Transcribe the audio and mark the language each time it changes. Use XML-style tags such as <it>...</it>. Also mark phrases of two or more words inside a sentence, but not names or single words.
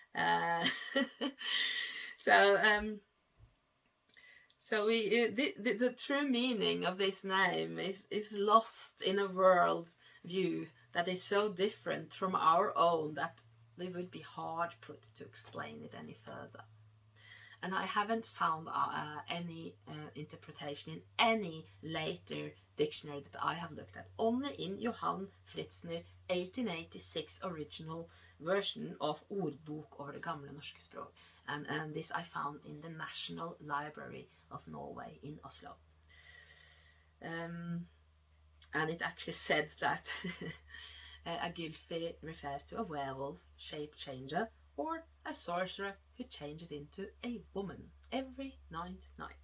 <en>So the true meaning of this name is lost in a world view that is so different from our own that we would be hard put to explain it any further. And I haven't found any interpretation in any later dictionary that I have looked at. Only in Johan Fritzner 1886 original version of Ordbok over det gamle norske språk. And this I found in the National Library of Norway in Oslo. And it actually said that a Gylfi refers to a werewolf, shape changer, or a sorcerer who changes into a woman every ninth night.</en>